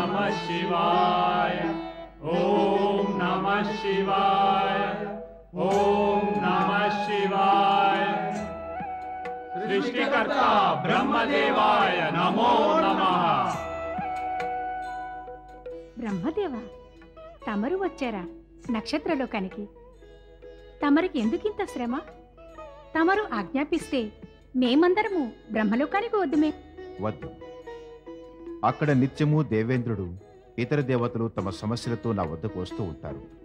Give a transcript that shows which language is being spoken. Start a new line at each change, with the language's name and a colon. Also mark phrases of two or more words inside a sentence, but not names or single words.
Sanskrit: शिवाय ओम नमः शिवाय ओम नमः शिवाय सृष्टिकर्ता ब्रह्मदेवाय नमो नमः।
Telugu: బ్రహ్మదేవా, తమరు వచ్చారా నక్షత్రలోకానికి? తమరికి ఎందుకింత శ్రమ? తమరు ఆజ్ఞాపిస్తే మేమందరము బ్రహ్మలోకానికి వద్దుమే. వద్దు. అక్కడ నిత్యము దేవేంద్రుడు ఇతర దేవతలు తమ సమస్యలతో నా వద్దకు వస్తూ ఉంటారు.